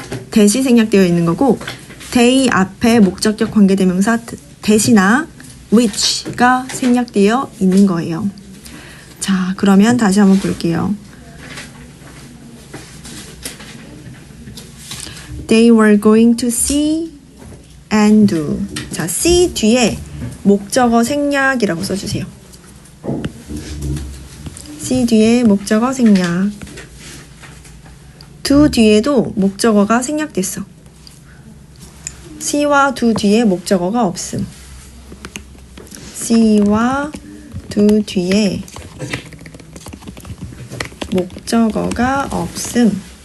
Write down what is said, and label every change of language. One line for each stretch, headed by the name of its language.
Korean: that이 생략되어 있는 거고 they 앞에 목적격 관계대명사 that이나 which가 생략되어 있는 거예요. 자, 그러면 다시 한번 볼게요.
English: They were going to see and do.
Korean: 자, see 뒤에 목적어 생략이라고 써주세요. see 뒤에 목적어 생략. do 뒤에도 목적어가 생략됐어. see와 do 뒤에 목적어가 없음. see와 do 뒤에 목적어가 없음.